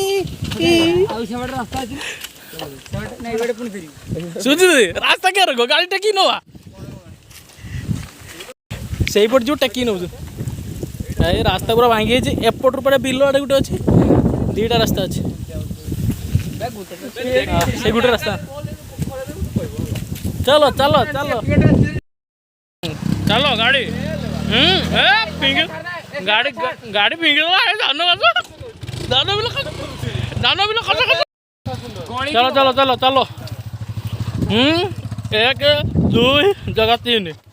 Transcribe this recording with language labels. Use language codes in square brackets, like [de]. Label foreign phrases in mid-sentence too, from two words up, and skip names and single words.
[or] ଆଉ ସେପଟେ ରାସ୍ତା ଅଛି ନାଇଁ ଏପଟେ ପୁଣି ଫେରିବୁ ସୁଜି ରାସ୍ତା କିଏ ରଖ ଗାଡ଼ି ଟେକି ନବା ସେଇପଟେ ଯେଉଁ ଟେକି ନେଉଛୁ ଏ ରାସ୍ତା ପୁରା ଭାଙ୍ଗି ଯାଇଛି ଏପଟରୁ ପଟେ ବିଲ ଆଡ଼େ ଗୋଟେ ଅଛି ଦୁଇଟା ରାସ୍ତା ଅଛି ସେ ଗୋଟେ ରାସ୍ତା [hi] चलो चलो चलो चलो गाड़ी गाड़ी गाड़ी पिंग चलो चलो चलो चलो 1 2 जगह 3